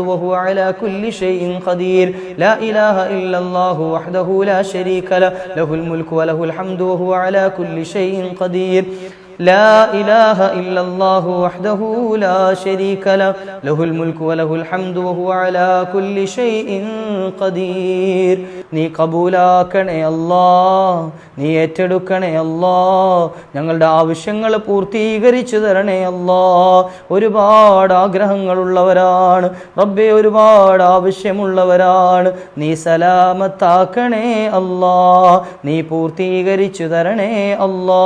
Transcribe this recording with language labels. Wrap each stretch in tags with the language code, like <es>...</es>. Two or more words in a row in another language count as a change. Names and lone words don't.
<ar>وهو على كل شيء قدير لا إله إلا الله وحده لا شريك له له الملك وله الحمد وهو على كل شيء قدير لا إله إلا الله وحده لا شريك له له الملك وله الحمد وهو على كل شيء قدير</ar> <ml>നീ കബൂലാക്കണേ അല്ലാ, നീ ഏറ്റെടുക്കണേ അല്ലാ, ഞങ്ങളുടെ ആവശ്യങ്ങൾ പൂർത്തീകരിച്ചു തരണേ അല്ലാ. ഒരുപാട് ആഗ്രഹങ്ങളുള്ളവരാണ് റബ്ബേ, ഒരുപാട് ആവശ്യമുള്ളവരാണ്. നീ സലാമത്താക്കണേ അല്ലാ, നീ പൂർത്തീകരിച്ചു തരണേ അല്ലാ.</ml>